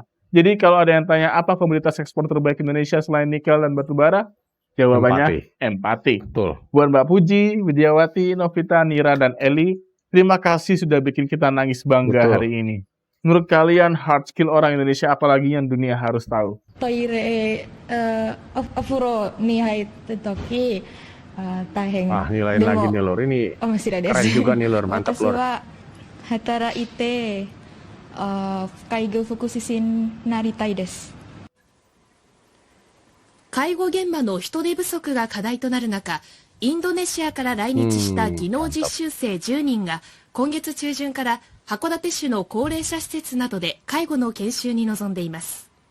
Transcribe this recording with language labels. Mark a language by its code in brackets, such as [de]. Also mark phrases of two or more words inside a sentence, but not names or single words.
[id] Jadi kalau ada yang tanya apa komoditas ekspor terbaik Indonesia selain nikel dan batu bara, jawabannya empati. Betul. Buat Mbak Puji, Widiawati, Novita, Nira, dan Eli, terima kasih sudah bikin kita nangis bangga hari ini. Menurut kalian [en] hard skill [id] orang Indonesia apalagi yang dunia harus tahu? [ja] トイレ、お風呂に入った時、大変。 [id] nilai lagi nih lor, ini [ja] 面白いです。 [id] keren juga nih lor, mantap [ja] 私 [id] lor. [ja] は働いて、介護福祉士になりたいです。介護現場の人手不足が課題となる中、インドネシアから来日した技能実習生10人が今月中旬から函館市の高齢者施設などで介護の研修に臨んでいます。